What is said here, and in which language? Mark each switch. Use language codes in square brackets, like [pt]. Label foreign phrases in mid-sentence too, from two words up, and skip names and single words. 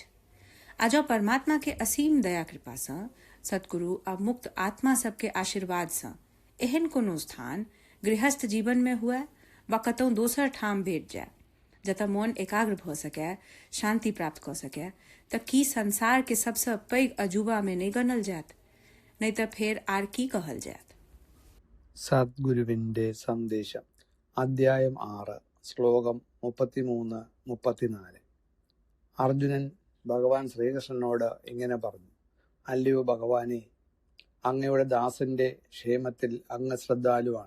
[mai] आ जँ परमात्मा के असीम दया कृपा सँ, सद्गुरु आ मुक्त आत्मा सबके आशीर्वाद सँ एहन कोनो स्थान गृहस्थ जीवन में हुए वा कतौ दोसर ठाम भेट जाय जतऽ मौन एकाग्र भऽ सकै, शांति प्राप्त कऽ सकै, तऽ की संसार के सबसँ पैघ अजूबा में नहि गनल जायत? नहीं तो फिर आर की कहल जायत? [ml] സദ്ഗുരുവിൻ്റെ സന്ദേശം അദ്ധ്യായം 6 ശ്ലോകം 33-34. അർജുനൻ ഭഗവാൻ ശ്രീകൃഷ്ണനോട് ഇങ്ങനെ പറഞ്ഞു: അല്ലയോ ഭഗവാനെ, അങ്ങയുടെ ദാസന്റെ ക്ഷേമത്തിൽ അങ്ങ് ശ്രദ്ധാലുവാണ്.